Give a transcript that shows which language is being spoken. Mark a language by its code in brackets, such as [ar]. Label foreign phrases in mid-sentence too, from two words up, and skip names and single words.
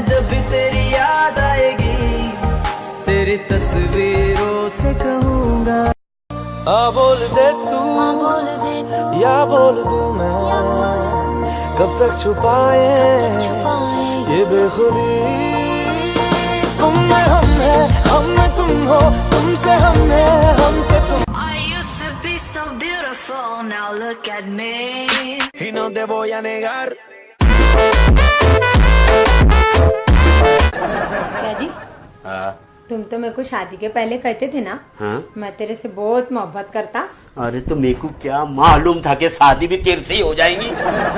[hi] जब तेरी याद आएगी तेरी तस्वीरों से कहूंगा बोल दे तू या बोल दूं मैं कब तक छुपाए ये बेखुदी। तुम में हम है हम में तुम हो तुमसे हम है हमसे तुम। [en] I used to be so beautiful, now look at me. [es] Y no te voy a negar। [hi] क्या जी? तुम तो मेरे को शादी के पहले कहते थे ना। हाँ? मैं तेरे से बहुत मोहब्बत करता। अरे तो मेरे को क्या मालूम था कि शादी भी तेरे से ही हो जाएगी।